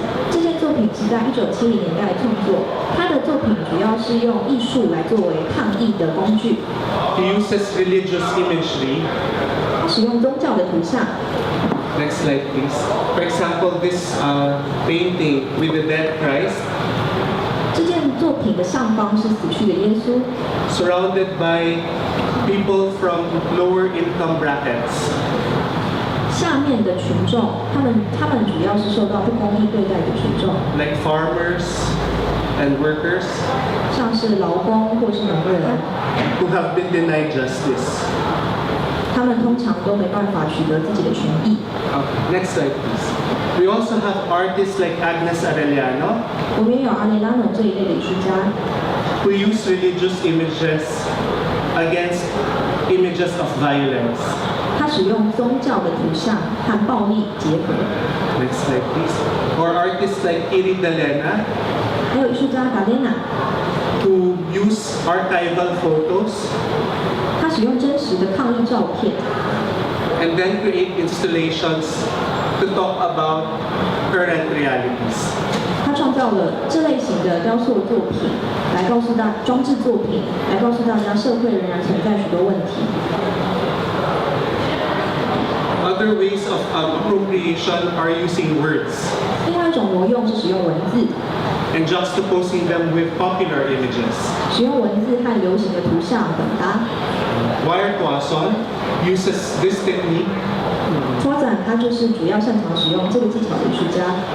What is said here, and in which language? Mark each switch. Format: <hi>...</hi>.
<zh>这件作品是在1970年代创作。他的作品主要是用艺术来作为抗议的工具。</zh> <en>He uses religious imagery.</en> <zh>他使用宗教的图像。</zh> <en>Next slide, please. For example, this painting with the dead Christ.</en> <zh>这件作品的上方是死去的耶稣。</zh> <en>Surrounded by people from lower income brackets.</en> <zh>下面的群众，他们主要是受到不公义对待的群众。</zh> <en>Like farmers and workers.</en> <zh>像是劳工或是农人。</zh> <en>Who have been denied justice.</en> <zh>他们通常都没办法取得自己的权益。</zh> <en>Next slide, please. We also have artists like Agnes Arellano.</en> <zh>我们也有阿雷拉诺这一类的艺术家。</zh> <en>Who use religious images against images of violence.</en> <zh>他使用宗教的图像和暴力结合。</zh> <en>Next slide, please. Or artists like Irida Lena.</en> <zh>还有艺术家达莲娜。</zh> <en>Who use archival photos.</en> <zh>他使用真实的抗议照片。</zh> <en>And then create installations to talk about current realities.</en> <zh>他创造了这类型的雕塑作品，来告诉装置作品，来告诉大家社会仍然存在许多问题。</zh> <en>Other ways of appropriation are using words.</en> <zh>另外一种挪用是使用文字。</zh> <en>And juxtaposing them with popular images.</en> <zh>使用文字和流行的图像表达。</zh> <en>Wire Quason uses this technique.</en> <zh>发展他就是主要擅长使用这个技巧的艺术家。</zh>